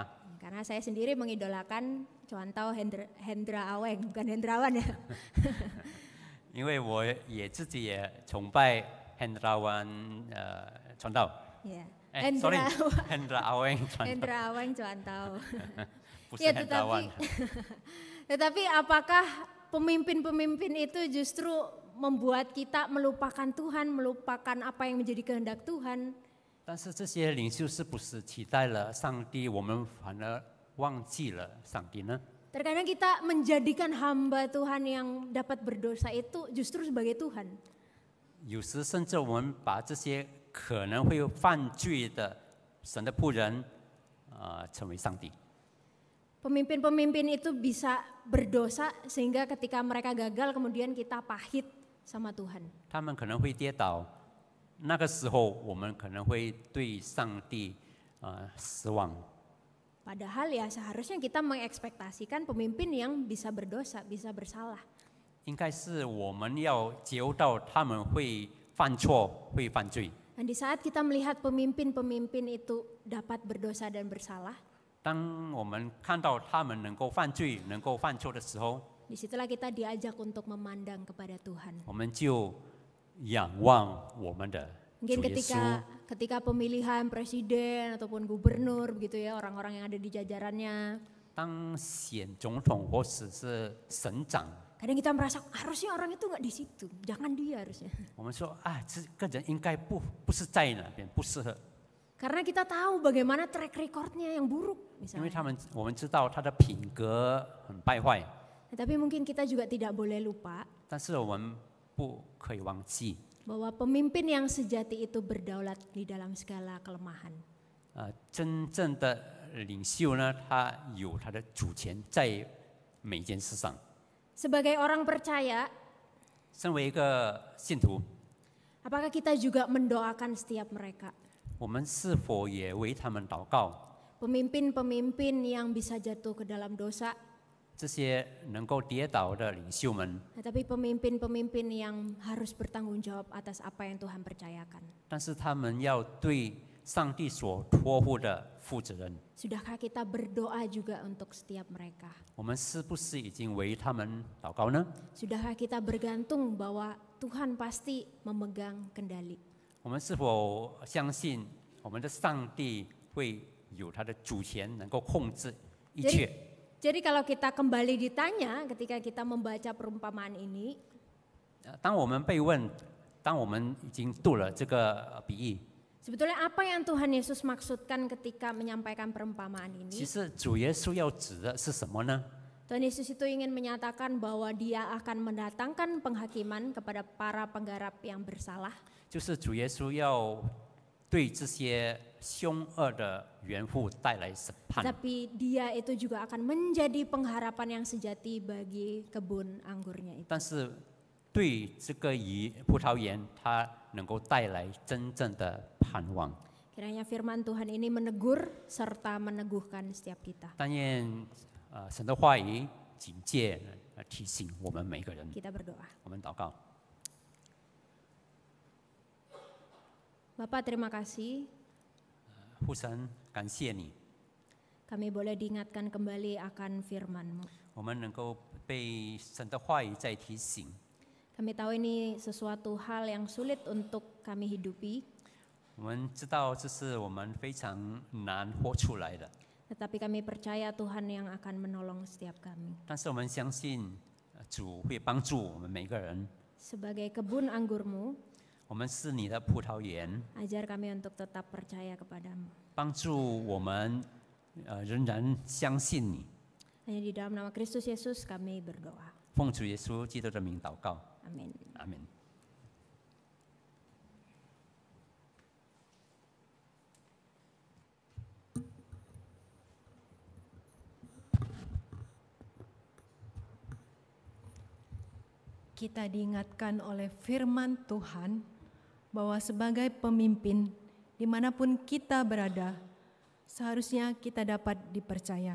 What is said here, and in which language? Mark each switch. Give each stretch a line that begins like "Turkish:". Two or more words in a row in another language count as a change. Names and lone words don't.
Indonesian: Karena saya sendiri mengidolakan contoh Hendra Aweng, bukan Hendrawan ya.
Chinese: 因为我也自己也崇拜 Hendrawan 传道。
Indonesian: Ya.
Chinese: sorry Hendra Aweng 传道，
Indonesian: Hendra Aweng contoh.
Chinese: 不是
Indonesian: Ya, Hendrawan。 tetapi apakah pemimpin-pemimpin itu justru membuat kita melupakan Tuhan, melupakan apa yang menjadi kehendak Tuhan?
Chinese: 但是这些领袖是不是取代了上帝，我们反而忘记了上帝呢？
Indonesian: Terkadang kita menjadikan hamba Tuhan yang dapat berdosa itu justru sebagai Tuhan.
Chinese: 有时甚至我们把这些可能会犯罪的神的仆人，成为上帝。
Indonesian: Pemimpin-pemimpin itu bisa berdosa sehingga ketika mereka gagal kemudian kita pahit sama Tuhan.
Chinese: 他们可能会跌倒，那个时候我们可能会对上帝失望。
Indonesian: Padahal ya seharusnya kita mengekspektasikan pemimpin yang bisa berdosa, bisa bersalah.
Chinese: 应该是我们要觉悟到他们会犯错，会犯罪。
Indonesian: Dan di saat kita melihat pemimpin-pemimpin itu dapat berdosa dan bersalah,
Chinese: 当我们看到他们能够犯罪、能够犯错的时候，
Indonesian: disitulah kita diajak untuk memandang kepada Tuhan.
Chinese: 我们就仰望我们的主
Indonesian: Mungkin
Chinese: 耶稣。
Indonesian: ketika pemilihan presiden ataupun gubernur begitu ya, orang-orang yang ada di jajarannya,
Chinese: 当选总统或者是省长，
Indonesian: kadang kita merasa harusnya orang itu nggak di situ, jangan dia harusnya.
Chinese: 我们说啊，这个人应该不是在那边，不适合，
Indonesian: Karena kita tahu bagaimana
English: track recordnya
Indonesian: yang buruk
Chinese: 因为
Indonesian: misalnya.
Chinese: 我们知道他的品格很败坏，
Indonesian: Tapi mungkin kita juga tidak boleh lupa
Chinese: 但是我们不可以忘记，
Indonesian: bahwa pemimpin yang sejati itu berdaulat di dalam segala kelemahan.
Chinese: 真正的领袖呢，他有他的主权在每件事上。
Indonesian: Sebagai orang percaya,
Chinese: 身为一个信徒，
Indonesian: Apakah kita juga mendoakan setiap mereka?
Chinese: 我们是否也为他们祷告？
Indonesian: Pemimpin-pemimpin yang bisa jatuh ke dalam dosa,
Chinese: 这些能够跌倒的领袖们，
Indonesian: tetapi pemimpin-pemimpin yang harus bertanggung jawab atas apa yang Tuhan percayakan.
Chinese: 但是他们要对上帝所托付的负责任。
Indonesian: Sudahkah kita berdoa juga untuk setiap mereka?
Chinese: 我们是不是已经为他们祷告呢？
Indonesian: Sudahkah kita bergantung bahwa Tuhan pasti memegang kendali?
Chinese: 我们是否相信我们的上帝会有他的主权，能够控制一切？
Indonesian: Jadi kalau kita kembali ditanya ketika kita membaca perumpamaan ini,
Chinese: 当我们被问，当我们已经读了这个比喻，
Indonesian: sebetulnya apa yang Tuhan Yesus maksudkan ketika menyampaikan perumpamaan
Chinese: 其
Indonesian: ini?
Chinese: 实主耶稣要指的是什么呢？
Indonesian: Tuhan Yesus itu ingin menyatakan bahwa Dia akan mendatangkan penghakiman kepada para penggarap yang bersalah.
Chinese: 就是主耶稣要对这些凶恶的园户带来审判。
Indonesian: Tapi Dia itu juga akan menjadi pengharapan yang sejati bagi kebun anggurnya itu.
Chinese: 但是对这个葡萄园，它能够带来真正的盼望。
Indonesian: Kiranya firman Tuhan ini menegur serta meneguhkan setiap kita.
Chinese: 但愿神的话语警戒提醒我们每个人。
Indonesian: Kita berdoa.
Chinese: 我们祷告，
Indonesian: Bapak terima kasih,
Chinese: 父神，感谢你，
Indonesian: kami boleh diingatkan kembali akan firman-Mu.
Chinese: 我们能够被神的话语再提醒。
Indonesian: Kami tahu ini sesuatu hal yang sulit untuk kami hidupi,
Chinese: 我们知道这是我们非常难活出来的，
Indonesian: tetapi kami percaya Tuhan yang akan menolong setiap kami.
Chinese: 但是我们相信主会帮助我们每个人。
Indonesian: Sebagai kebun anggur-Mu,
Chinese: 我们是你的葡萄园，
Indonesian: ajar kami untuk tetap percaya kepadamu.
Chinese: 帮助我们仍然相信你。
Indonesian: Hanya di dalam nama Kristus Yesus kami berdoa.
Chinese: 奉主耶稣基督的名祷告，
Indonesian: Amin.
Chinese: 阿门。
Indonesian: Kita diingatkan oleh firman Tuhan bahwa sebagai pemimpin dimanapun kita berada, seharusnya kita dapat dipercaya.